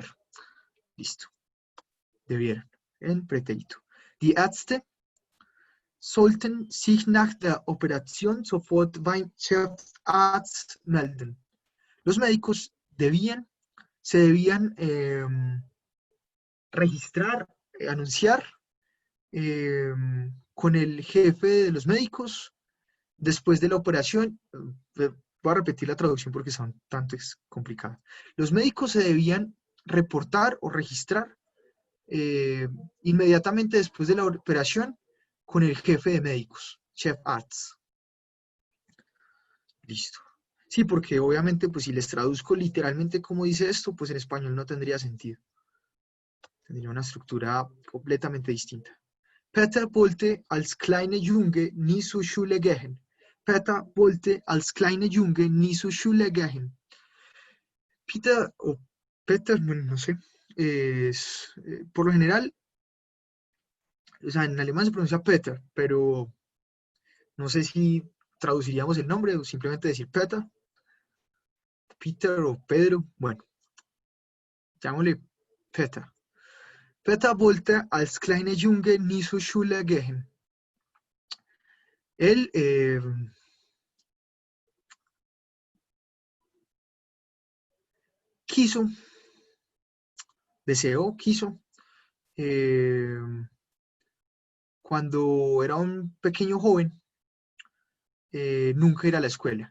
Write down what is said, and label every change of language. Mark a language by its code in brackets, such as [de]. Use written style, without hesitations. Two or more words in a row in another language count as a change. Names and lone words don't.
[es] Listo. Debieron. En pretérito. [de] Die Ärzte sollten sich nach der Operation sofort beim Chefarzt melden. [es] Los médicos se debían registrar, anunciar con el jefe de los médicos después de la operación. Voy a repetir la traducción porque son tanto complicadas. Los médicos se debían reportar o registrar inmediatamente después de la operación con el jefe de médicos, Chefarzt. Listo. Sí, porque obviamente, pues si les traduzco literalmente como dice esto, pues en español no tendría sentido. Tendría una estructura completamente distinta. [de] Peter wollte als kleine Junge nie zur Schule gehen. Peter wollte als kleine Junge nie zur Schule gehen. Peter, [es] o Peter, bueno, no sé, por lo general, o sea, en alemán se pronuncia Peter, pero no sé si traduciríamos el nombre o simplemente decir Peter o Pedro, bueno, llamémosle Peter. [de] Peter wollte als kleine Junge nie zur Schule gehen. [es] Él quiso, cuando era un pequeño joven, nunca ir a la escuela.